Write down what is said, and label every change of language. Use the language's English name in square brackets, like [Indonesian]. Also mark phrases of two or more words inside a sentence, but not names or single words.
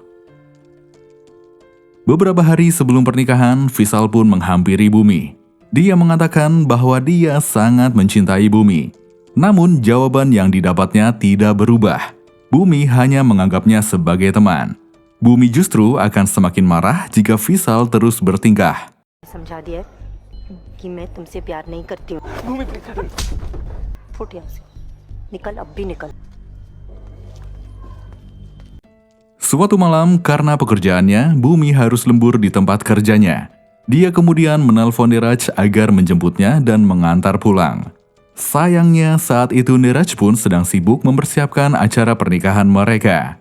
[Indonesian] Beberapa hari sebelum pernikahan, Vishal pun menghampiri Bumi. Dia mengatakan bahwa dia sangat mencintai Bumi. Namun, jawaban yang didapatnya tidak berubah. Bumi hanya menganggapnya sebagai teman. Bumi justru akan semakin marah jika Vishal terus bertingkah. [Hindi] समझा दिया कि मैं तुमसे प्यार नहीं करती हूँ। फुट यहाँ से, निकल अब भी निकल। [Indonesian] Suatu malam, karena pekerjaannya, Bumi harus lembur di tempat kerjanya. Dia kemudian menelpon Niraj agar menjemputnya dan mengantar pulang. Sayangnya, saat itu Niraj pun sedang sibuk mempersiapkan acara pernikahan mereka.